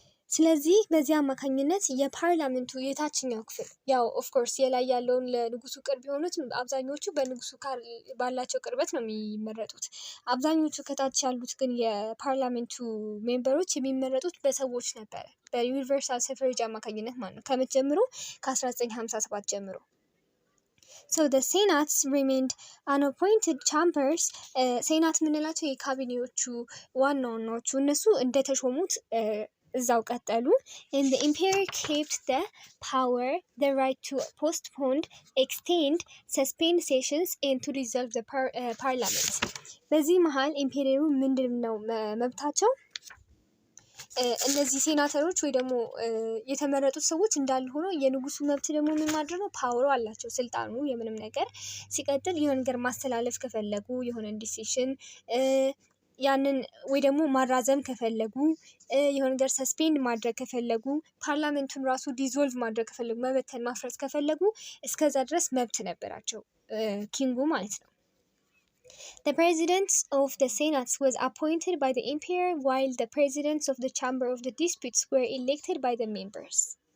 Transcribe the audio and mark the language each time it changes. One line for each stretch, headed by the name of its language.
Amharic: ስለዚህ በዚህ አማካኝነት የፓርላመንቱ የታችኛው ክፍል ያው ኦፍኮርስ የላይ ያለውን ለንጉሱ ቅርብ የሆኑት አብዛኞቹ በንጉሱ ጋር ባላቸው ቅርበት ነው የሚመረጡት። አብዛኞቹ ከታች ያሉት ግን የፓርላመንቱ ሜምበሮች የሚመረጡት በሰዎች ነበረ፣ በዩኒቨርሳል ሰፍሬጅ አማካኝነት ማለት ነው። ከመቼ ጀምሮ? ከ1957 ጀምሮ።
English: So the senates remained unappointed chambers.
Amharic: ሴናት የምንላቸው የካቢኔዎቹ ዋና ዋናዎቹ እነሱ እንደተሾሙት እዛው ቀጠሉ።
English: And the emperor kept the power, the right to postpone, extend, suspend sessions and to dissolve the parliament.
Amharic: በዚህ መሀል ኢምፔሪየሩ ምንድን ነው መብታቸው? እነዚህ ሴናተሮች ወይ ደግሞ የተመረጡት ሰዎች እንዳሉ ሆኖ የንጉሱ መብት ደግሞ ምን ማድረግ ነው? ፓወሩ አላቸው፣ ስልጣኑ የምንም ነገር። ሲቀጥል የሆነ ነገር ማስተላለፍ ከፈለጉ የሆነ ዲሲሽን ያንን ወይ ደግሞ ማራዘም ከፈለጉ የሆነ ነገር ሰስፔንድ ማድረግ ከፈለጉ ፓርላመንቱን ራሱ ዲዞልቭ ማድረግ ከፈለጉ መበተን ማፍረስ ከፈለጉ እስከዛ ድረስ መብት ነበራቸው ኪንጉ ማለት ነው።
English: The president of the Senate was appointed by the emperor while the presidents of the Chamber of the Disputes were elected by the members.